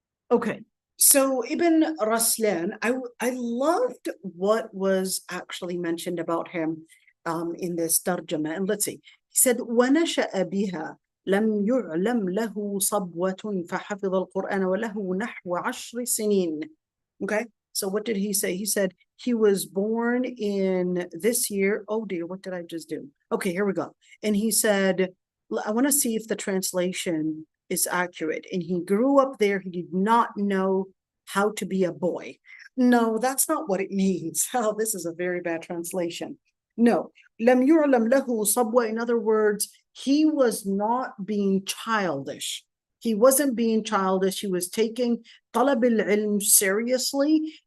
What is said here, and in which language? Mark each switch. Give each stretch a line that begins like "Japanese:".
English: Okay, so Ibn Raslan, I loved what was actually mentioned about him in this tarjama. And let's see. He said,
Arabic: وَنَشَأَ بِهَا لم يعلم له صبوة فحفظ القرآن وله نحو 10 سنين.
English: Okay, so what did he say? He said he was born in this year. Oh dear, what did I just do? Okay, here we go. And he said, I want to see if the translation is accurate. And he grew up there. He did not know how to be a boy. No, that's not what it means. Oh, this is a very bad translation. No,
Arabic: لم يعلم له صبوة.
English: In other words, he was not being childish. He wasn't being childish. He was taking talab al-ilm seriously.